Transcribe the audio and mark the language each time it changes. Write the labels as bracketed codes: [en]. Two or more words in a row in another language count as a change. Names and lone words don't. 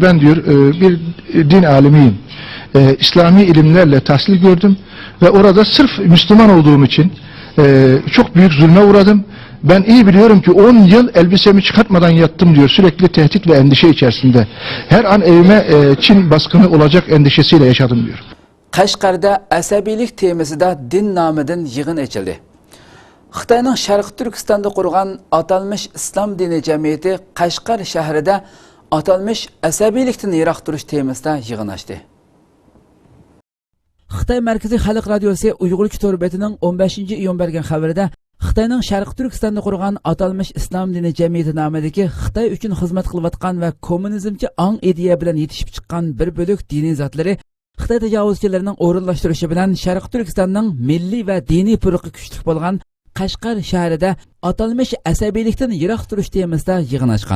[tr] Ben diyor bir din alimiyim. İslami ilimlerle tahsil gördüm ve orada sırf Müslüman olduğum için çok büyük zulme uğradım. Ben iyi biliyorum ki 10 yıl elbisemi çıkartmadan yattım diyor. Sürekli tehdit ve endişe içerisinde. Her an evime Çin baskını olacak endişesiyle yaşadım diyor. [uz] Qashqarda asabiylik temasida din nomidan yig'in ochildi. Xitoyning Sharq Turkistonda qurgan atalmish Islom dini jamiyati Qashqar shahrida atalmish asabiylikdan yiroq turish temasida yig'in ochdi. Xitoy Markaziy Xalq radiosi Uyg'urcha to'rbetining 15-iyun bergan xabarida Xitoyning Sharq Turkistonda qurgan atalmish Islom dini jamiyati nomidagi Xitoy uchun xizmat qilayotgan va kommunizmcha ong ideya bilan yetishib chiqqan bir bo'lak diniy zotlari Xitoy tajovuzchilarining o'rinlashtirishi bilan Sharq Turkistonning milliy va diniy puruqi kuchli bo'lgan Qashqar shahrida atalmish asabiylikdan yiroq turish temasida yig'in ochgan.